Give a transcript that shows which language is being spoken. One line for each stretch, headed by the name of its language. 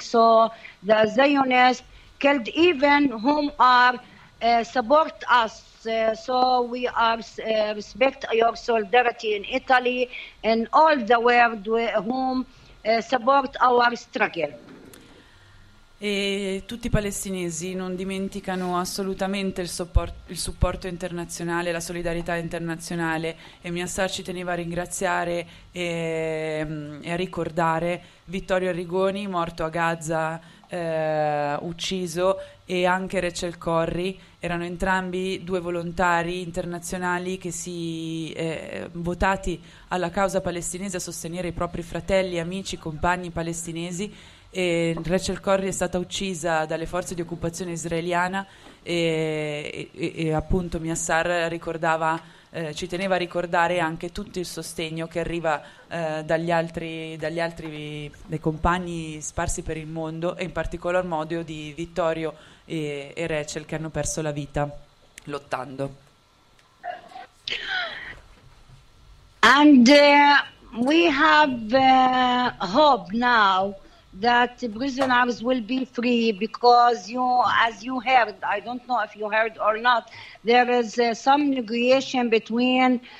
English: So the Zionists killed even whom are support us. So we are respect your solidarity in Italy and all the world whom support our struggle.
Italian: E tutti i palestinesi non dimenticano assolutamente il supporto internazionale, la solidarietà internazionale, e Miassar ci teneva a ringraziare e a ricordare Vittorio Arrigoni, morto a Gaza ucciso, e anche Rachel Corrie, erano entrambi due volontari internazionali che si votati alla causa palestinese a sostenere i propri fratelli, amici, compagni palestinesi. E Rachel Corrie è stata uccisa dalle forze di occupazione israeliana e appunto Miassar ricordava, ci teneva a ricordare anche tutto il sostegno che arriva dagli altri dei compagni sparsi per il mondo, e in particolar modo di Vittorio e Rachel, che hanno perso la vita lottando.
English: And we have hope now that prisoners will be free, because you, as you heard, I don't know if you heard or not, there is some negotiation between